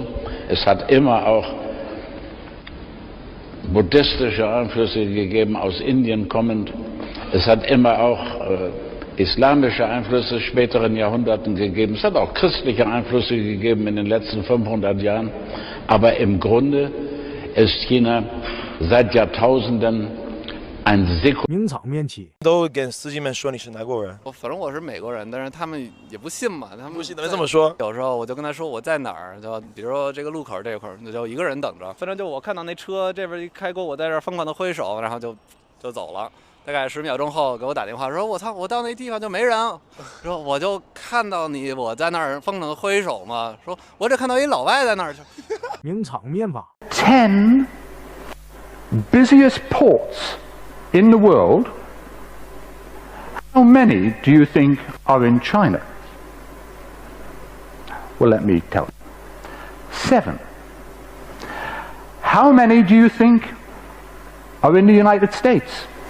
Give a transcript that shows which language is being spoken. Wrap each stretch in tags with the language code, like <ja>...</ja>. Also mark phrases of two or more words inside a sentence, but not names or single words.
<de>Es hat immer auch buddhistische Einflüsse gegeben, aus Indien kommend. Es hat immer auch islamische Einflüsse in späteren Jahrhunderten gegeben. Es hat auch christliche Einflüsse gegeben in den letzten 500 Jahren. Aber im Grunde ist China seit Jahrtausenden ein</de> <zh>都跟司机们说你是哪国人？反正我是美国人，但是他们也不信嘛，他们不信怎么这么说？有时候我就跟他说我在哪儿，就比如说这个路口这块儿，就一个人等着。反正就我看到那车这边一开过，我在这儿疯狂的挥手，然后就走了。大概10秒钟后给我打电话说，我操，我到那地方就没人，说我就看到你我在那儿疯狂的挥手嘛，说我只看到一老外在那儿。名场面法。</zh> <en>10 busiest ports in the world, how many do you think are in China? Well, let me tell you. 7. How many do you think are in the United States?</en>